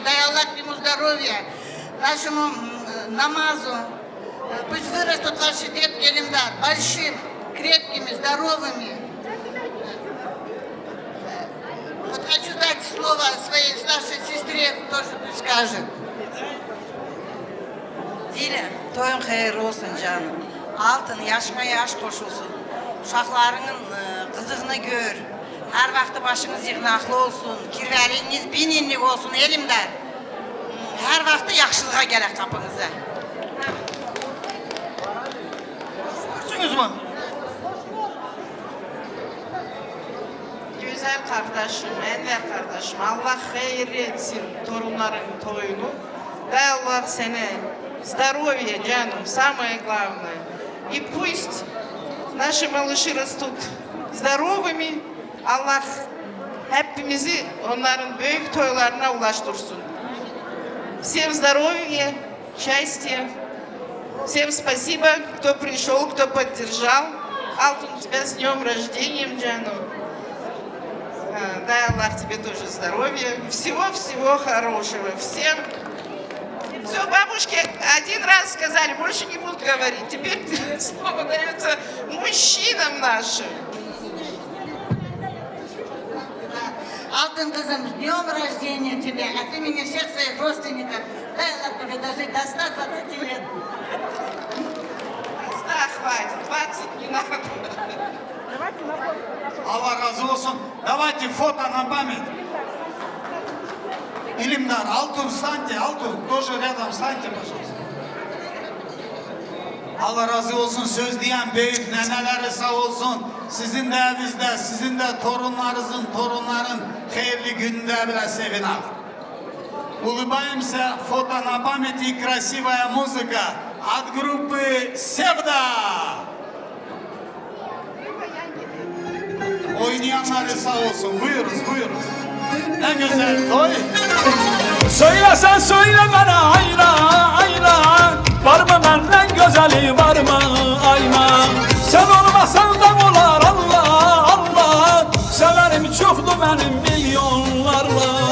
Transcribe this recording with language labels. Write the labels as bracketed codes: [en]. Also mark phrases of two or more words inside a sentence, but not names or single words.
[ru] Дай Аллах ему здоровья, нашему намазу. Пусть вырастут ваши детки, Элимдар, большими, крепкими, здоровыми. Вот хочу дать слово своей старшей сестре, тоже пусть скажет. Диля, [tr] toyun hayırlı olsun canım. Altın yaşına yaş koşulsun. Uşaqlarının kızığını gör. Her vakti başınız yığınaklı olsun. Kirveliğiniz bininlik olsun elimden. Her vakti yaxşılığa gerek kapınıza. Görsünüz mü? Güzel kardeşim, Enver kardeşim. Allah hayır etsin torunların toyunu. [ru] Дай [tr] Allah sana [ru] здоровья, canım, самое главное. И пусть наши малыши rастут здоровыми. [tr] Allah hepimizi onların büyük toylarına ulaştırsın. [ru] Всем здоровья, счастья. Всем спасибо, кто пришел, кто поддержал. Алтун, тебя с днем рождения, Джану. Дай Аллах тебе тоже здоровья. Всего-всего хорошего. Всем. Все, бабушки один раз сказали, больше не будут говорить. Теперь слово дается мужчинам нашим. Алтын кызым, с днем рождения тебя, от имени всех своих родственников. Дай Аллах тебе дожить до 120 лет. Да, хватит, 20 не надо. [tr] Allah razı olsun. [ru] Давайте фото на память. Илимдар, Алтун, встаньте, Алтун, тоже рядом встаньте, пожалуйста. [tr] Allah razı olsun, söz diyen büyük neneleri sağ olsun. Sizin de evinizde, sizin de torunların hayırlı gününde bile sevinal. [ru] Улыбаемся, фото на память и красивая музыка от группы Sevda. [tr] Oynayanları sağ olsun, buyuruz. Ne güzel toy. Söylesen söyle bana ayna var mı benden güzeli var mı ayna sen olmasan da olar Allah severim çoktu benim milyonlarla